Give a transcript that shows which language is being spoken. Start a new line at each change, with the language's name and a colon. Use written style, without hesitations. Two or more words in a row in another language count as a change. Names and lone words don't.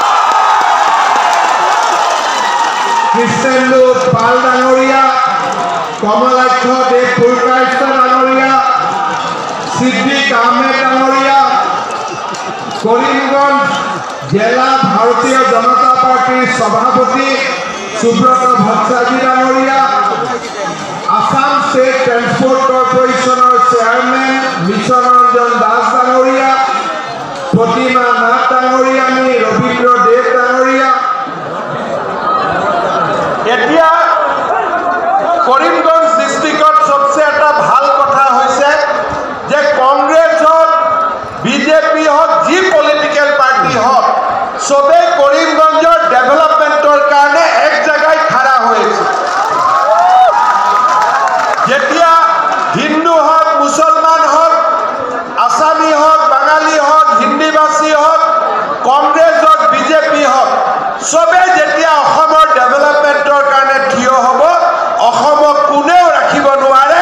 Bangla: कृष्णेन्दु पाल डांगरिया কমলাক্ষ দেব ফুলকায়স্থ ডাঙরিয়া, সিদ্দিক আহমেদ ডাঙরিয়া, করিমগঞ্জ জেলা ভারতীয় জনতা পার্টির সভাপতি সুব্রত ভট্টাচার্য ডাঙরিয়া, আসাম স্টেট ট্রান্সপোর্ট কর্পোরেশনের চেয়ারম্যান মিশন রঞ্জন দাস ডাঙরিয়া, প্রতিমা নাথ ডাঙরিয়ানী, রবীন্দ্র দেব ডাঙরিয়া।
Assamese: এতিয়া কৰিমগঞ্জ ডিষ্ট্ৰিক্টত সবচে এটা ভাল কথা হৈছে যে কংগ্ৰেছ হওক বিজেপি হওক যি
English: political party
Assamese: হওক সবে কৰিমগঞ্জৰ ডেভেলপমেন্টৰ কাৰণে
Bangla: এক জায়গায় খাড়া হয়েছে।
Assamese: যেতিয়া হিন্দু হওক মুসলমান হওক আসামি হওক বাঙালি হওক হিন্দীভাষী হওক কংগ্ৰেছ হওক বিজেপি হওক সবে যেতিয়া অসমৰ ডেভেলপমেন্টৰ কাৰণে থিয় হ'ব অসমক কোনেও ৰাখিব নোৱাৰে।